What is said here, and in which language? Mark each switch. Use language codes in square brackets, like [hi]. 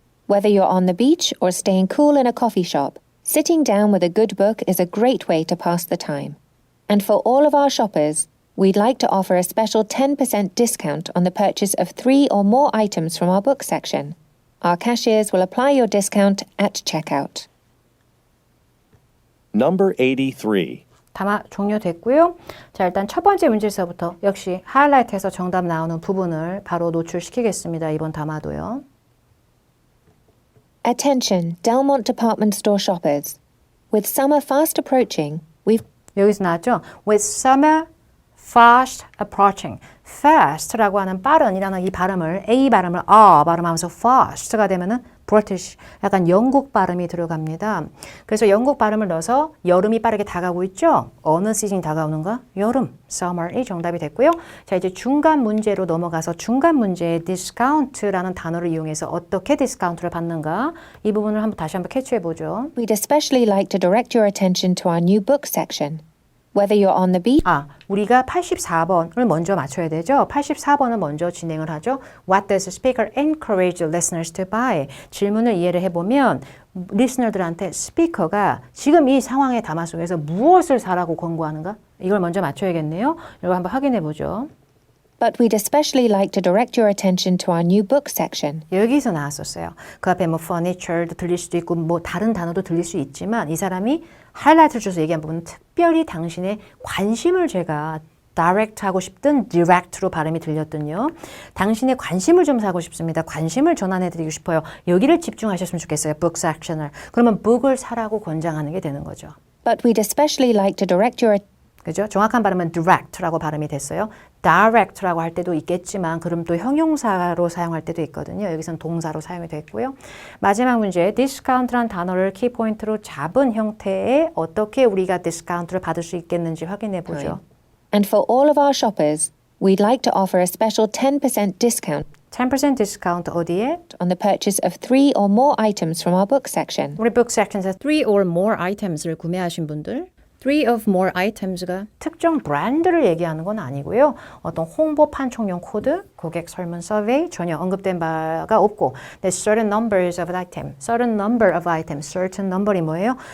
[en] Whether you're on the beach or staying cool in a coffee shop, sitting down with a good book is a great way to pass the time. And for all of our shoppers, we'd like to offer a special 10% discount on the purchase of 3 or more items from our book section. Our cashiers will apply your discount at checkout. Number 83. [ko] 담화 종료됐고요. 자, 일단 첫 번째 문제에서부터 역시 하이라이트해서 정답 나오는 부분을 바로 노출시키겠습니다. 이번 담화도요. [en] Attention, Delmont department store shoppers. With summer fast approaching, we've [ko] 여기서 나왔죠. [en] With summer fast approaching. [ko] fast라고 하는 빠른이라는 이 발음을 A 발음을 발음하면서 fast가 되면은 British 약간 영국 발음이 들어갑니다. 그래서 영국 발음을 넣어서 여름이 빠르게 다가오고 있죠. 어느 시즌이 다가오는가? 여름, summer이 정답이 됐고요. 자 이제 중간 문제로 넘어가서 중간 문제에 discount라는 단어를 이용해서 어떻게 디스카운트를 받는가? 이 부분을 다시 한번 캐치해 보죠. [en] we'd especially like to direct your attention to our new book section. Whether you're on the beach, [ko] 우리가 84번을 먼저 맞춰야 되죠. 84번을 먼저 진행을 하죠. [en] What does the speaker encourage the listeners to buy? [ko] 질문을 이해를 해보면 리스너들한테 스피커가 지금 이 상황의 담화 속에서 무엇을 사라고 권고하는가? 이걸 먼저 맞춰야겠네요. 이거 한번 확인해 보죠. [en] But we'd especially like to direct your attention to our new book section. [ko] 여기서 나왔었어요. 그 앞에 뭐 furniture도 들릴 수도 있고 뭐 다른 단어도 들릴 수 있지만 이 사람이 하이라이트를 줘서 얘기한 부분은 특별히 당신의 관심을 제가 direct 하고 싶든 direct로 발음이 들렸든요. 당신의 관심을 좀 사고 싶습니다. 관심을 전환해드리고 싶어요. 여기를 집중하셨으면 좋겠어요. book section을. 그러면 book을 사라고 권장하는 게 되는 거죠. [en] But we'd especially like to direct your [ko] 그죠? 정확한 발음은 direct라고 발음이 됐어요. direct라고 할 때도 있겠지만 그럼 또 형용사로 사용할 때도 있거든요. 여기선 동사로 사용이 됐고요. 마지막 문제, discount란 단어를 키포인트로 잡은 형태에 어떻게 우리가 디스카운트를 받을 수 있겠는지 확인해 보죠. [en] And for all of our shoppers, we'd like to offer a special 10% discount [ko] 10% 디스카운트 어디에? [en] on the purchase of 3 or more items from our book section. [ko] 우리 book section에서 [en] 3 or more items [ko] 를 구매하신 분들 3 of more items가 특정 브랜드를 얘기하는 건 아니고요. 어떤 홍보 판촉용 코드, 고객 설문 서베이 전혀 언급된 바가 없고 [en] The certain numbers of item, certain number [ko] of items, certain number이 뭐예요?